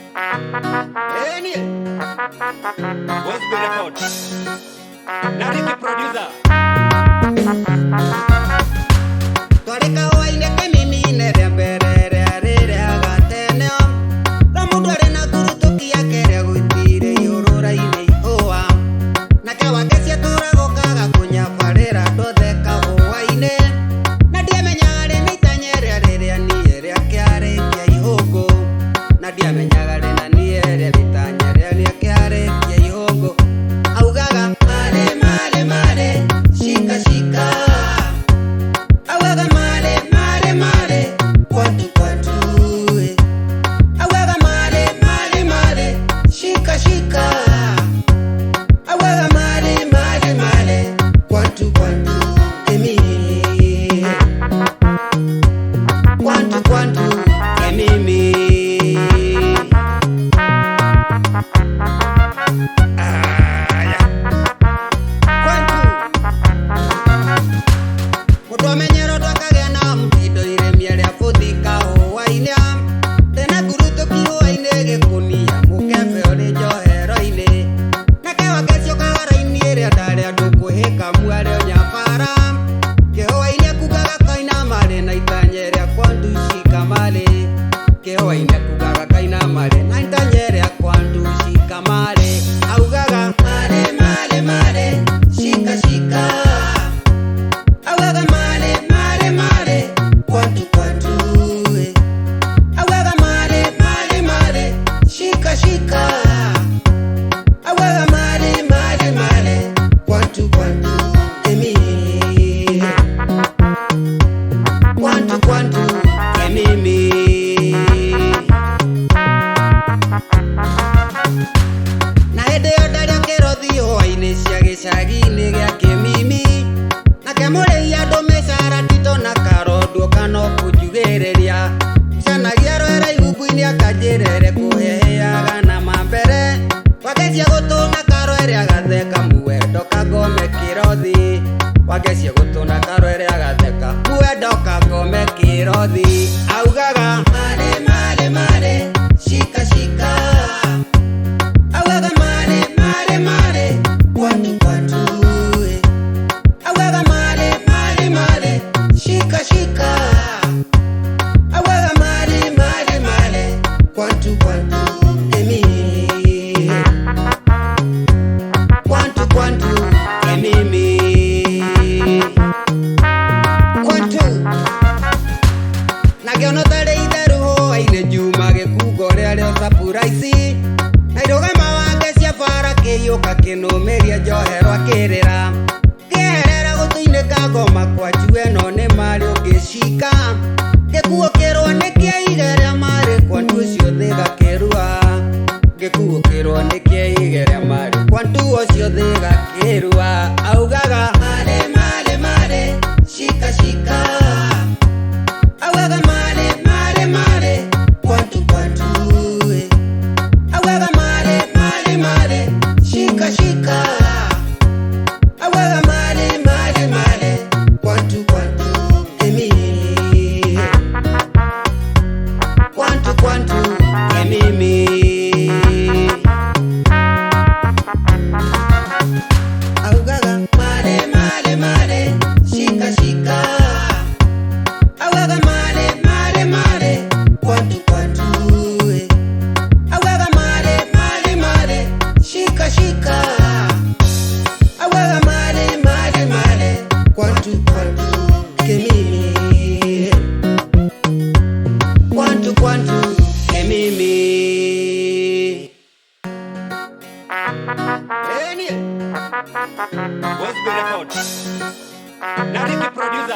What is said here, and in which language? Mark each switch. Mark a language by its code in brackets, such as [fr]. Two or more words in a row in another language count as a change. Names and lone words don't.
[en] Eni What's the record? Nari the producer. [ki] Toreka waine ke mimi ne rembere arere agateneo Ramundu arena kurutukia kere guitire yorora ine ihoa Nake wakesia turagokaga kunyafarira ndotheka waine Na ndiamenyaga rina itanyere arere aniere akiarekia ihongo Na ndiamenyaga rina niere vitanyere akiarekia ihongo Augaga mare mare mare shika shika Awaga mare mare mare kwatu kwatu Awaga mare mare mare shika shika Awaga mare mare mare kwatu kwatu emi Kwatu kwatu emimi Mutu amenyero twakagea na mtindo iremia ria futhika huwaine Tena kurutuki huwaine gikunia mukebe uri njohero-ini Nake wakecio kagara-ini iria ndari andu kuhika muare nyabara Kihuwaine kugaga kaina mari na itanya ria kwandu shika mari Kihuwaine kugaga kaina mari na itanya ria kwandu shika mari Augaga mare mare mare shika shika Awaga mare mare mare kwatu kwatu Awaga mare mare mare shika shika Awaga mare mare mare kwatu kwatu emi Kwatu kwatu emimi Na hĩndĩ ĩyo ndarĩ kĩrothi hwainĩ cia gĩcagi-inĩ gĩa kĩmimi Nake mũrĩi andũ mĩcara tito na karondo kana kũnjugĩrĩria Canagia rwera ihumbu-inĩ akanjĩrere kũheheaga na mambere Wagecia gũtũna karwere agatheka muwendo kangome kĩrothi Wagecia gũtũna karwere agatheka muwendo kangome kĩrothi Augaga mare mare mare shika shika Awaga mare mare mare kwatu kwatu Awaga mare mare mare shika shika Awaga mare mare mare kwatu kwatu emi Kwatu kwatu emimi Kwatu Nagĩona tarĩ itherũ hwainĩ njuma gĩkungo rĩarĩo surprise Na irũgama wagecia bara kĩiyũka kĩnũmĩria njoherwo akĩrĩra Kĩeherera gũtũinĩka ngoma kwanju ĩno nĩ marĩ ũngĩcika Gĩkuũkĩrwo nĩ kĩaige rĩa marĩ kwandu ũcio thĩga kĩrua Gĩkuũkĩrwo nĩ kĩaige rĩa marĩ kwandu ũcio thĩga kĩrua Augaga mare mare mare shika shika Awaga mare mare mare kwatu kwatu Awaga mare mare mare shika shika Awaga mare mare mare kwatu kwatu emi Kwatu kwatu emimi Augaga mare mare mare shika shika Awaga mare mare mare kwatu kwatu Awaga mare mare mare shika shika Awaga mare mare mare kwatu kwatu kemimi Kwatu kwatu emimi [en] Eni What's the record? Nari the producer.